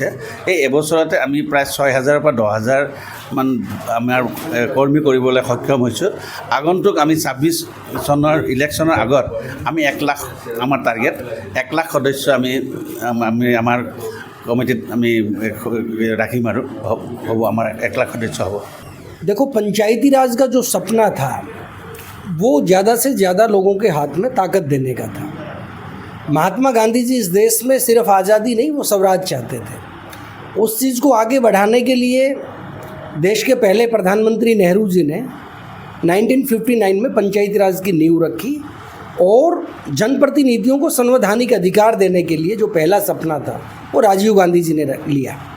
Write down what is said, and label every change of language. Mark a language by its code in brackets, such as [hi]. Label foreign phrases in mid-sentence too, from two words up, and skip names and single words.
[as] এই এবছৰতে আমি প্ৰায় 6,000 পৰা 10,000 মান আমাৰ কৰ্মী কৰিবলৈ সক্ষম হৈছোঁ। আগন্তুক আমি 26 চনৰ ইলেকশ্যনৰ আগত আমি 1 লাখ আমাৰ টাৰ্গেট, 1 লাখ সদস্য আমি আমাৰ কমিটিত আমি ৰাখিম আৰু হ'ব আমাৰ 1 লাখ সদস্য হ'ব। [hi] देखो, पंचायती राज का जो सपना था वो ज़्यादा से ज़्यादा लोगों के हाथ में ताकत देने का था। महात्मा गांधी जी इस देश में सिर्फ आज़ादी नहीं, वो स्वराज चाहते थे। उस चीज़ को आगे बढ़ाने के लिए देश के पहले प्रधानमंत्री नेहरू जी ने 1959 में पंचायती राज की नींव रखी और जनप्रतिनिधियों को संवैधानिक अधिकार देने के लिए जो पहला सपना था वो राजीव गांधी जी ने लिया।